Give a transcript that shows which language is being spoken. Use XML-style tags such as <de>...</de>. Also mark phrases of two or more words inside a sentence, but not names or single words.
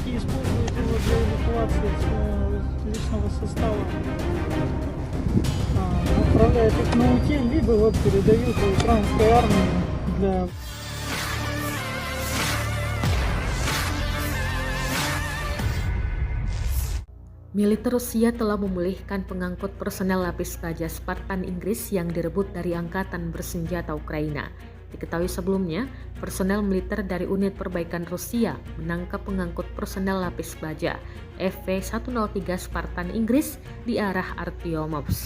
<ru>используют его для эвакуации личного состава. Отправляют их на утиль, либо вот передают украинской армии для...</ru> <id>Militer Rusia telah memulihkan pengangkut personel lapis baja Spartan Inggris yang direbut dari angkatan bersenjata Ukraina. Diketahui sebelumnya, personel militer dari unit perbaikan Rusia menangkap pengangkut personel lapis baja FV-103 Spartan Inggris di arah Artyomovsk.</id>